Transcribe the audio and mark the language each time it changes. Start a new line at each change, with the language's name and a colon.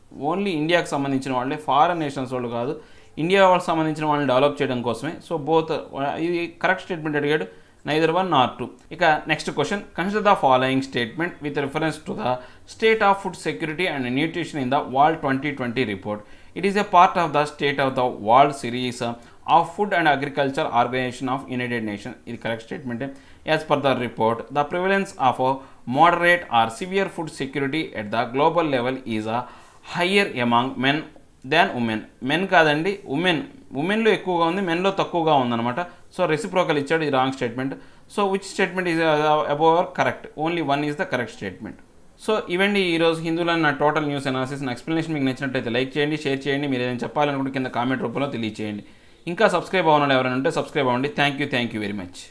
Telugu: Only ఇండియాకి సంబంధించిన వాళ్ళే, ఫారెన్ నేషనల్స్ వాళ్ళు కాదు, ఇండియా వాళ్ళకి సంబంధించిన వాళ్ళని డెవలప్ చేయడం కోసమే. సో బోత్, ఇది కరెక్ట్ స్టేట్మెంట్ అడిగాడు,
English: Neither 1 nor 2. ఇక next question, consider the following statement with reference to the state of food security and nutrition in the world 2020 report. It is a part of the State of the World series of Food and Agriculture Organization of United Nations. This is correct statement. As per the report, the prevalence of moderate or severe food security at the global level is higher among men than women.
Telugu: Men కాదండి, ఉమెన్లో ఎక్కువగా ఉంది, మెన్లో తక్కువగా ఉందన్నమాట.
English: So reciprocal ఇచ్చాడు, ఇది wrong statement. So which statement is above correct, only 1 is the correct statement.
Telugu: So ఇవండి ఈరోజు హిందూలో నా టోటల్ న్యూస్ అనాలిసిస్. నా ఎక్స్ప్లెనేషన్ మీకు నచ్చినట్లయితే లైక్ చేయండి, షేర్ చేయండి. మీరు ఏదైనా చెప్పాలనుకుంటే కింద కామెంట్ రూపంలో తెలియచేయండి. ఇంకా సబ్స్క్రైబ్ అవ్వడం ఎవరైనా ఉంటే సబ్స్క్రైబ్ అవ్వండి. Thank you very much.